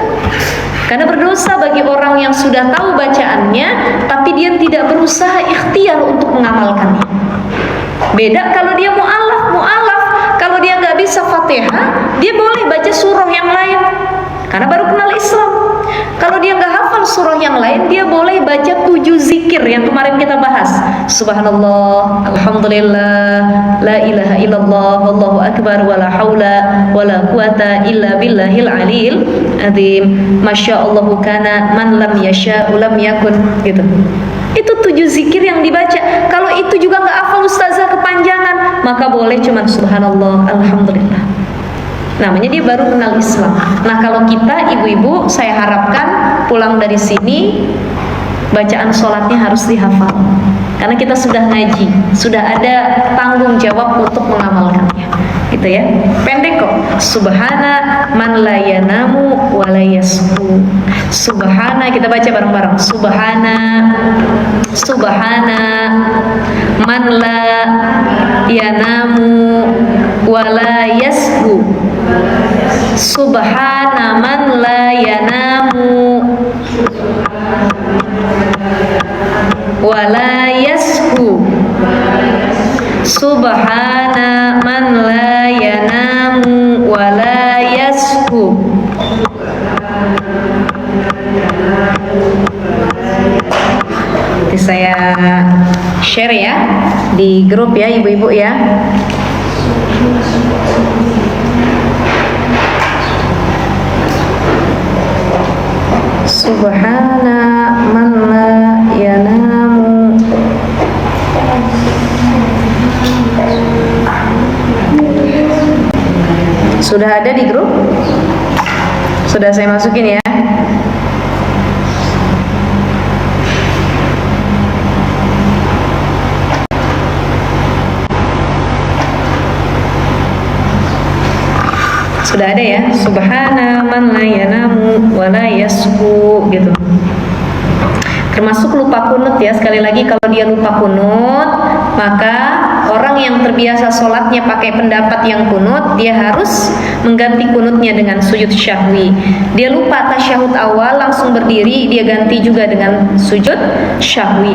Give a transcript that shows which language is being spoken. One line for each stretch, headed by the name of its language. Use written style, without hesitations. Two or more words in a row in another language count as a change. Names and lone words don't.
Malay: Karena berdosa bagi orang yang sudah tahu bacaannya tapi dia tidak berusaha ikhtiar untuk mengamalkannya. Beda kalau dia mu'alaf kalau dia nggak bisa Fatihah, dia boleh baca surah yang lain karena baru kenal Islam. Kalau dia nggak hafal surah yang lain, dia boleh baca 7 zikir yang kemarin kita bahas.
Arabic: سبحان الله، الحمد لله، لا إله إلا الله، والله أكبر, ولا حول ولا قوة إلا بالله العلي العظيم. ما شاء الله كان من لم يشأ لم يكن,
Indonesian: gitu. Itu 7 zikir yang dibaca. Kalau itu juga nggak hafal ustazah kepanjangan, maka boleh cuman
Arabic: سبحان الله، الحمد لله.
Indonesian: Namanya dia baru kenal Islam. Nah kalau kita ibu-ibu, saya harapkan pulang dari sini bacaan sholatnya harus dihafal. Karena kita sudah ngaji, sudah ada tanggung jawab untuk mengamalkannya, gitu ya. Pendek kok.
Arabic: سبحان من لا ينام ولا يسهو. Subhana,
Indonesian: kita baca bareng-bareng.
Arabic: سبحان من لا ينام ولا يسهو. سبحان من لا ينام ولا يسهو. سبحان من لا ينام ولا يسهو.
Indonesian: Nanti saya share ya di grup ya ibu-ibu ya.
Arabic: سبحان من لا ينام.
Indonesian: Sudah ada di grup? Sudah saya masukin ya. Sudah ada ya,
Arabic: سبحان من لا ينام ولا يسهو,
Indonesian: gitu. Termasuk lupa kunut ya, sekali lagi kalau dia lupa kunut, maka orang yang terbiasa sholatnya pakai pendapat yang kunut, dia harus mengganti kunutnya dengan sujud syahwi. Dia lupa tasyahud awal langsung berdiri, dia ganti juga dengan sujud syahwi.